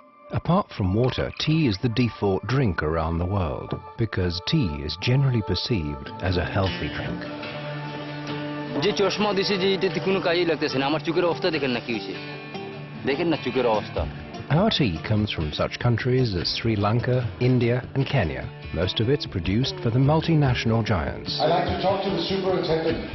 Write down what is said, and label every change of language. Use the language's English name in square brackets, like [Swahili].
[English] Apart from water, tea is the default drink around the world because tea is generally perceived as a healthy drink. [Bangla] যে চশমা দিছে যে এটাতে কোনো কাজই লাগতেছে না আমার চোখের অবস্থা দেখেন না কি হইছে দেখেন না চোখের অবস্থা [English] Our tea comes from such countries as Sri Lanka, India and Kenya. Most of it's produced for the multinational giants. I'd like to talk to the superintendent.